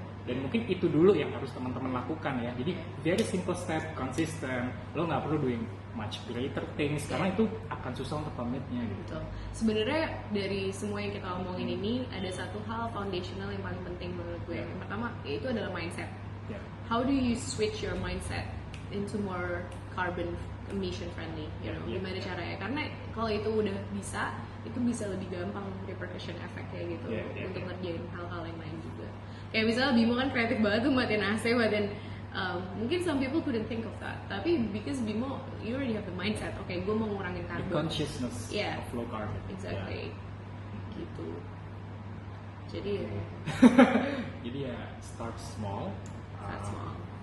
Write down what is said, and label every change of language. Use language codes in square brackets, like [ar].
[id] Dan mungkin itu dulu yang harus teman-teman lakukan ya. Jadi [en] very simple step, consistent. [id] Lo nggak perlu [en] doing much greater things [id] karena itu akan susah untuk commitnya gitu. Betul. Sebenarnya dari semua yang kita omongin ini ada satu hal foundational yang paling penting menurut gue. Yang pertama itu adalah mindset. [en] How do you switch your mindset into more carbon emission friendly? [id] Gimana caranya? Karena kalau itu udah bisa, itu bisa lebih gampang [en] repercussion effect [id] kayak gitu untuk ngerjain hal-hal yang lain juga. Kayak misalnya Bimo kan kreatif banget tuh matiin AC, mungkin [en] some people couldn't think of that. [id] Tapi [en] because Bimo, you already have the mindset. [id] Gue mau ngurangin [en] The [id] karbon. [en] consciousness of low carbon. Exactly. [id] Gitu. Jadi Jadi ya [en] start small. small.